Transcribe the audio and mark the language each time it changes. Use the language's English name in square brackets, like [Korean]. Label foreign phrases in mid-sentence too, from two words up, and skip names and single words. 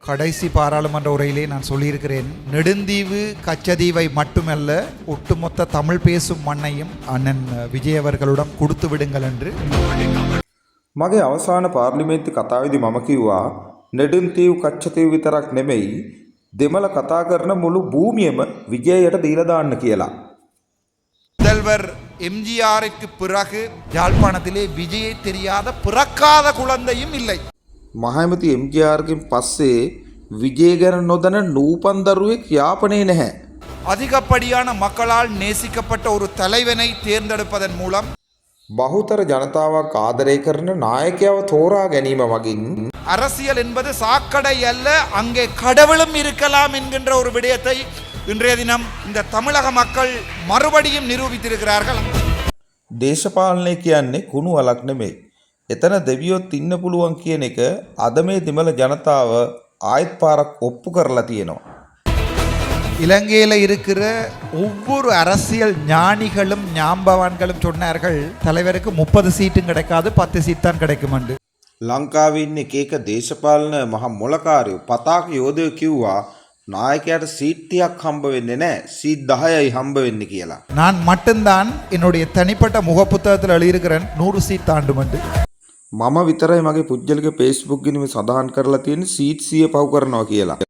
[Tamil] கடைசி பாராளுமன்ற உரையிலே நான் சொல்லியிருக்கிறேன், நெடுந்தீவு கச்சதீவை மட்டுமல்ல ஒட்டுமொத்த தமிழ் பேசும் மண்ணையும் அண்ணன் விஜய் அவர்களிடம் கொடுத்து விடுங்கள் என்று. [Sinhala] මගේ අවසාන පාර්ලිමේන්තු කතාවේදී මම කිව්වා නෙඩුන්තීව් කච්චතීව් විතරක් නෙමෙයි දෙමළ කතා කරන මුළු භූමියම විජයයට දීලා දාන්න කියලා. [Tamil] முதல்வர் எம்ஜிஆருக்கு பிறகு யாழ்ப்பாணத்திலே விஜயை தெரியாத பிறக்காத குழந்தையும் இல்லை. [Sinhala] මහමැති එම්ජිආර්ගෙන් පස්සේ විජය ගැන නොදැන නූපන් දරුවෙක් යාපනයේ නැහැ. [Tamil] அதிகப்படியான மக்களால் நேசிக்கப்பட்ட ஒரு தலைவனை தேர்ந்தெடுப்பதன் மூலம் [Sinhala] බහුතර ජනතාවක් ආදරය කරන නායකයව තෝරා ගැනීම මගින් [Tamil] அரசியல் என்பது சாக்கடை அல்ல, அங்கே கடவுளும் இருக்கலாம் என்கின்ற ஒரு விடயத்தை இன்றைய தினம் இந்த தமிழக மக்கள் மறுபடியும் நிரூபித்திருக்கிறார்கள். [Sinhala] දේශපාලනය කියන්නේ කුණු වලක් නෙමෙයි. එතන දෙවියොත් ඉන්න පුළුවන් කියන එක අද මේ දෙමළ ජනතාව ආයෙත් පාරක් ඔප්පු කරලා තියෙනවා. [Tamil] இலங்கையில் இருக்கிற ஒவ்வொரு அரசியல் ஞானிகளும் ஞாம்பவான்களும் சொன்னார்கள், தலைவருக்கு 30 சீட்டும் கிடைக்காது, 10 சீட் தான் கிடைக்கும் என்று. [Sinhala] ලංකාවේ ඉන්න එක එක දේශපාලන මහ මොලකාරයෝ පතාක යෝධයෝ කිව්වා නායකයාට සීට් 30ක් හම්බ වෙන්නේ නැහැ, සීට් 10යි හම්බ වෙන්නේ කියලා. [Tamil] நான் மட்டும்தான் என்னுடைய தனிப்பட்ட முகப்புத்தகத்தில் எழுதியிருக்கிறேன் 100 சீட் தாண்டும் என்று. [Sinhala] මම විතරයි මගේ පුජ්‍යලික Facebook ගිණුමේ සඳහන් කරලා තියෙන සීට් 100 පහු කරනවා කියලා.